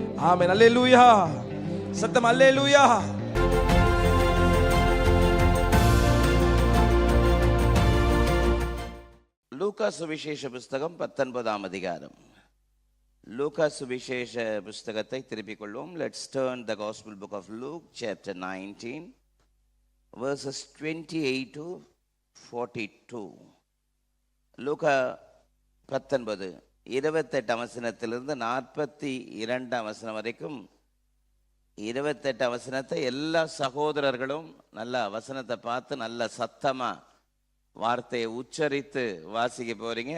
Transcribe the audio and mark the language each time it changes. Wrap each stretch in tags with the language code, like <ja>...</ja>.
<ta>ஆமென். அல்லேலூயா. சத்தம் அல்லேலூயா. லூக்கா சுவிசேஷ புஸ்தகம் 19ஆம் அதிகாரம். லூக்கா சுவிசேஷ புஸ்தகத்தை திருப்பிக் கொள்வோம்.</ta> <en>Let's turn the Gospel book of Luke chapter 19 verses 28 to 42.</en> <ta>லூக்கா 19 28 வசனத்திலிருந்து 42 வசனம் வரைக்கும். 28 வசனத்தை எல்லா சகோதரர்களும் நல்ல வசனத்தை பார்த்து நல்ல சத்தமா வார்த்தையை உச்சரித்து வாசிக்க போறீங்க.</ta>